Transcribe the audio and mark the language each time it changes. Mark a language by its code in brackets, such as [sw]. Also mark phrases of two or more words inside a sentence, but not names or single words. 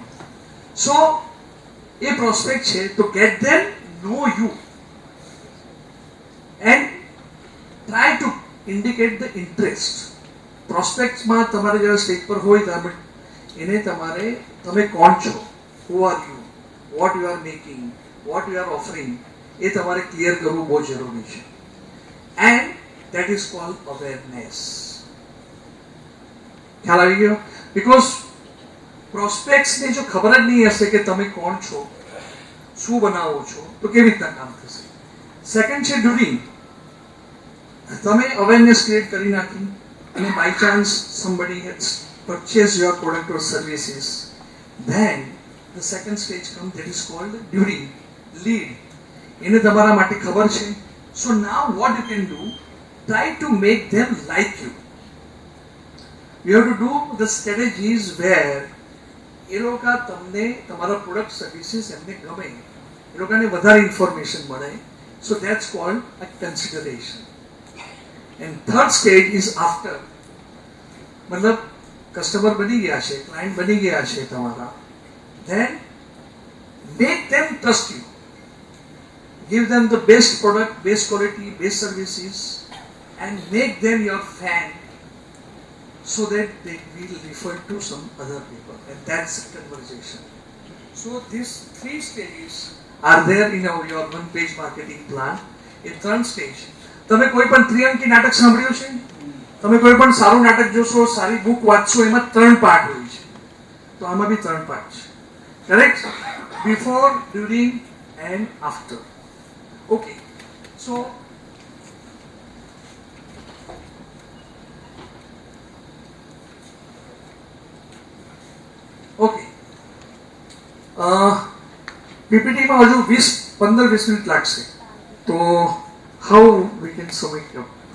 [en] સો [gu] એ પ્રોસ્પેક્ટ છે, તો [en] get them know you and try to indicate the interest. [gu] પ્રોસ્પેક્ટમાં તમારે જ્યારે સ્ટેજ પર હોય ત્યારે એને તમારે તમે કોણ છો, [en] who are you, what you are making, what you are offering, [gu] એ તમારે ક્લિયર કરવું બહુ જરૂરી છે. [en] એન્ડ that is called awareness. [gu] ખ્યાલ આવી ગયો? બીકોઝ પ્રોસ્પેક્ટ્સને જો ખબર જ નહીં હશે કે તમે કોણ છો, શું બનાવો છો, તો કેવી રીતના કામ થશે. સેકન્ડ છે ડ્યુરિંગ. તમે અવેરનેસ ક્રિએટ કરી નાખી અને [en] by chance somebody has purchased your product or services, then the second stage comes, that is called during, lead. [gu] એને તમારા માટે ખબર છે. [en] So now what you can do, try to make them like you. You have to do the strategies where [gu] એ લોકો તમને તમારા પ્રોડક્ટ સર્વિસીસ એમને ગમે, એ લોકોને વધારે ઇન્ફોર્મેશન મળે. [en] So that's called a consideration. And third stage is after. [gu] મતલબ કસ્ટમર બની ગયા છે, ક્લાયન્ટ બની ગયા છે તમારા, [en] then make them trust you. Give them the best product, best quality, best services, and make them your fan. so that they will refer to some other people, and that's conversation. So these 3 stages are there in your one-page marketing plan. [gu] એ 3 stage. તમે કોઈ પણ ત્રિઅંકી નાટક સાંભળ્યું છે? તમે કોઈ પણ સારું નાટક જોશો, સારી બુક વાંચશો, એમાં 3 પાર્ટ હોય છે. તો આમાં બી 3 પાર્ટ છે. કરેક્ટ? [en] before, during and after. [gu] ઓકે. સો ઓકે, પીપીટીમાં હજુ 15-20 મિનિટ લાગશે, તો [en] how we can sum it up?